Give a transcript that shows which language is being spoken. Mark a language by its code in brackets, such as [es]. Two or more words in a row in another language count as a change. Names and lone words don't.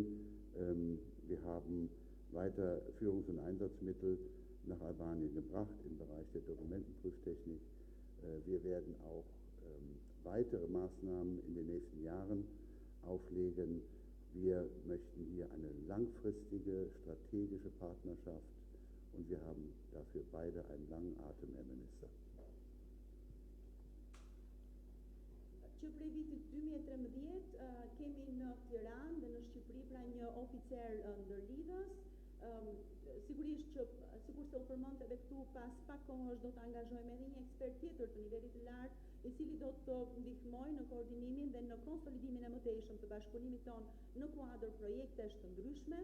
[de] Wir haben weiter Führungs- und Einsatzmittel nach Albanien gebracht im Bereich der Dokumentenprüftechnik. Wir werden auch weitere Maßnahmen in den nächsten Jahren auflegen. Wir möchten hier eine langfristige strategische Partnerschaft und wir haben dafür beide einen langen Atem, Herr Minister. [sq] Që prej vitit 2013 kemi në Tiranë dhe në Shqipëri pra një oficer ndërlidhës. Sigurisht që sikurse u përmend edhe këtu, pas pak kohësh do të angazhojmë edhe një ekspert tjetër të nivelit të lartë, i cili do të ndihmojë në koordinimin dhe në konsolidimin e mëtejshëm të bashkëpunimit ton në kuadër projektesh të ndryshme.